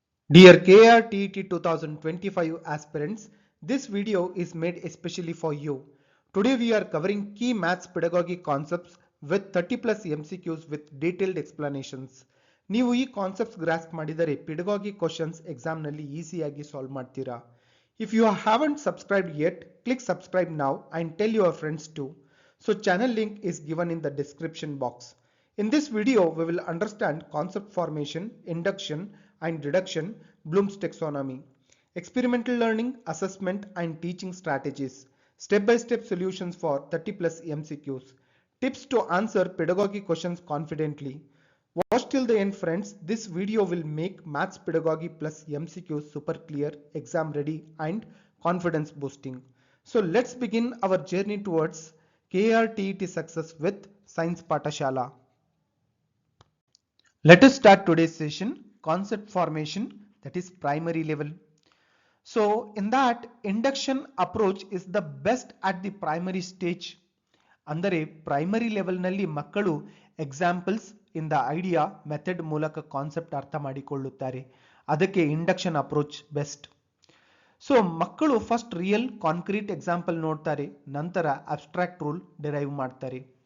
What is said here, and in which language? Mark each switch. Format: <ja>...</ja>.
<en>Dear KRTET 2025 aspirants, this video is made especially for you. Today we are covering key maths pedagogy concepts with 30 plus MCQs with detailed explanations.</en> <kn>ನೀವು ಈ concepts grasp ಮಾಡಿದರೆ</kn> <en>pedagogy questions exam</en> <kn>ನಲ್ಲಿ ಈಸಿಯಾಗಿ solve ಮಾಡ್ತೀರಾ.</kn> <en>If you haven't subscribed yet, click subscribe now and tell your friends too. So channel link is given in the description box. In this video, we will understand concept formation, induction and reduction, Bloom's taxonomy, experimental learning, assessment and teaching strategies, step-by-step solutions for 30 plus MCQs, tips to answer pedagogy questions confidently. Watch till the end friends, this video will make maths pedagogy plus MCQs super clear, exam ready and confidence boosting. So let's begin our journey towards KRTET success with Science Patashala. Let us start today's session, concept formation, that is primary level. So in that, induction approach is the best at the primary stage.</en> <kn>ಅಂದರೆ primary ಲೆವೆಲ್ನಲ್ಲಿ ಮಕ್ಕಳು</kn> <en>examples in the idea method</en> <kn>ಮೂಲಕ concept ಅರ್ಥ ಮಾಡಿಕೊಳ್ಳುತ್ತಾರೆ. ಅದಕ್ಕೆ induction approach best. So ಮಕ್ಕಳು first</kn> <en>real concrete example</en> <kn>ನೋಡ್ತಾರೆ, ನಂತರ abstract rule derive ಮಾಡ್ತಾರೆ.</kn>